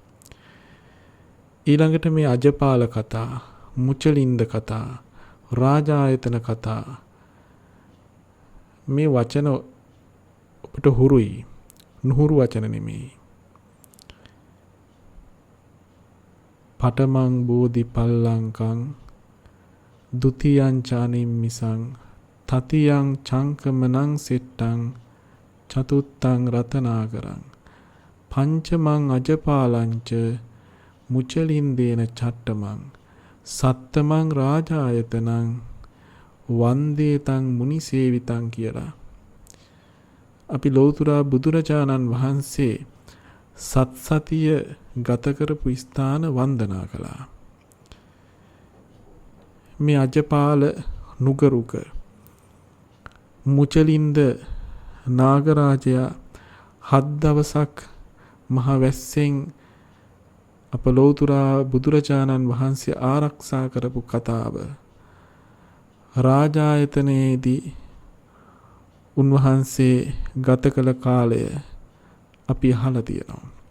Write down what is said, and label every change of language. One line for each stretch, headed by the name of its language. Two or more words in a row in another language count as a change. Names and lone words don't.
Sinhala: ඊළඟට මේ අජපාල කතා, මුචලින්ද කතා, රාජායතන කතා මේ වචන ඔබට හුරුයි. නුහුරු වචන නෙමෙයි.
Pali: පඨමං බෝධි පල්ලංකං ဒ ුතියං චානිම්මිසං තතියං චංකමනං සෙට්ටං චතුත්තං රතනාකරං පංචමං අජපාලංච මුචලින්දේන චට්ටමං සත්තමං රාජායතනං වන්දේතං මුනිසේවිතං
Sinhala: කියලා අපි ලෞතුරා බුදුරජාණන් වහන්සේ සත්සතිය ගත කරපු ස්ථාන වන්දනා කළා. මේ අජපාල නුගරුක මුචලින්ද නාගරාජයා 7 දවසක් මහ වැස්සෙන් අප ලෞතුරා බුදුරජාණන් වහන්සේ ආරක්ෂා කරපු කතාව රාජායතනයේදී උන්වහන්සේ ගත කළ කාලය අපි අහලා තියෙනවා.